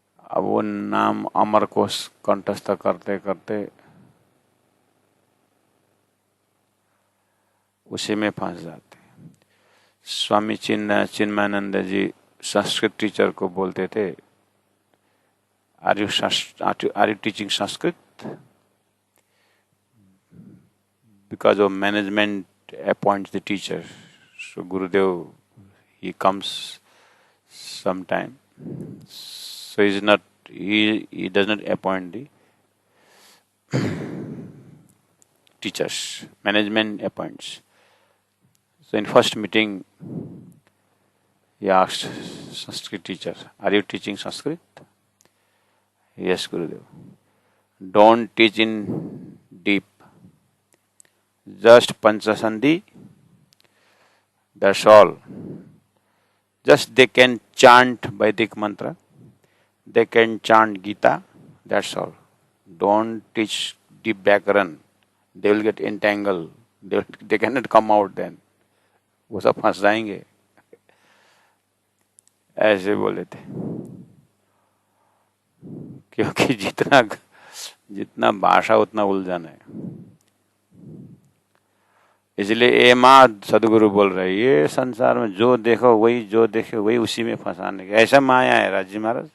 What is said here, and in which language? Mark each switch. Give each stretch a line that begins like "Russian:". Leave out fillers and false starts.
Hindi: अब वो नाम अमर को कंठस्थ करते करते उसी में फंस जाते हैं। स्वामी चिन्मयानंद जी संस्कृत टीचर को बोलते थे,
English: Are you teaching Sanskrit? Because of management appoints the teacher. So Gurudev, he comes sometime. So he does not appoint the teachers. Management appoints. So in first meeting, he asked Sanskrit teacher, are you teaching Sanskrit? Yes, Gurudev. Don't teach in deep. Just Panchasandhi, that's all. Just they can chant Vedic mantra, they can chant Gita, that's all. Don't teach deep Vyakaran, they will get entangled, they cannot come out then.
Hindi: वो सब फंस जाएंगे। ऐसे बोले थे, क्योंकि जितना भाषा उतना उलझन है। इसलिए ए माँ सदगुरु बोल रहे, ये संसार में जो देखो वही, जो देखे वही, उसी में फंसाने का ऐसा माया है राजी महाराज।